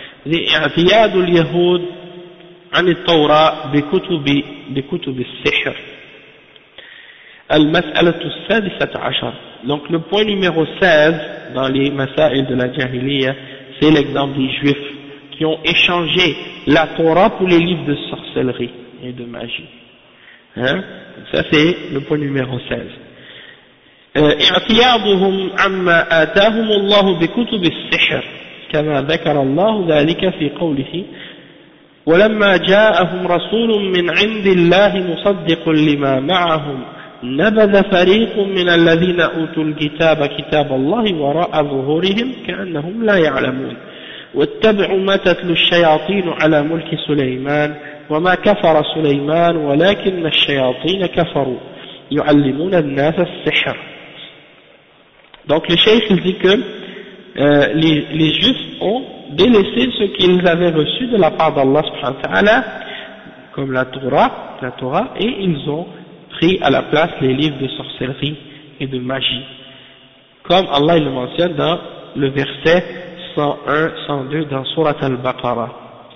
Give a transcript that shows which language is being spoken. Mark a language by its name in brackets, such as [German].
[French] Il dit [Arabic] « اعتياد اليهود عن التوراة بكتب السحر » المسألة السادسة عشر. [French] Donc le point numéro 16 dans les Masa'il de la Jahiliya, c'est l'exemple des Juifs qui ont échangé la Torah pour les livres de sorcellerie et de magie. Hein? Ça c'est le point numéro 16. [Arabic] اعتياضهم عما آتاهم الله بكتب السحر كما ذكر الله ذلك في قوله ولما جاءهم رسول من عند الله مصدق لما معهم نبذ فريق من الذين أوتوا الكتاب كتاب الله وراء ظهورهم كأنهم لا يعلمون واتبعوا ما تتلو الشياطين على ملك سليمان وما كفر سليمان ولكن الشياطين كفروا يعلمون الناس السحر. [French] Donc le cheikh dit que les juifs ont délaissé ce qu'ils avaient reçu de la part d'Allah subhanahu wa ta'ala comme la Torah et ils ont pris à la place les livres de sorcellerie et de magie, comme Allah le mentionne dans le verset 101-102 dans Surat al-Baqarah.